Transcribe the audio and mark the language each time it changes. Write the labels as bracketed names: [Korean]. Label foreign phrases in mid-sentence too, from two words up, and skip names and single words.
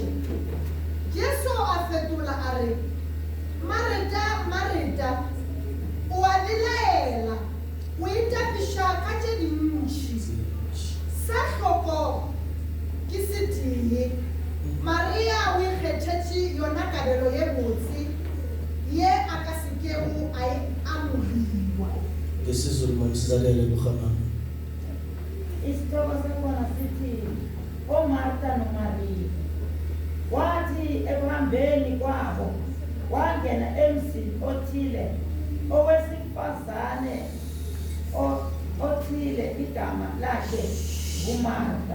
[Northern Sotho] Jesu a fetola a re, Marita, o a belaela, o itapiša ka tše dintši. Sa hloko ke se tee, Maria o ikgethetše yona kabelo ye botse ye a ka sekego a e amogiwa. ngesizulu mamsizalele kuhamama. [Zulu] Isitoko sakhona sithi oMartha noMaria wathi ekuhambeni kwabo wangena emzini othile owesifazane othile igama lakhe nguMartha.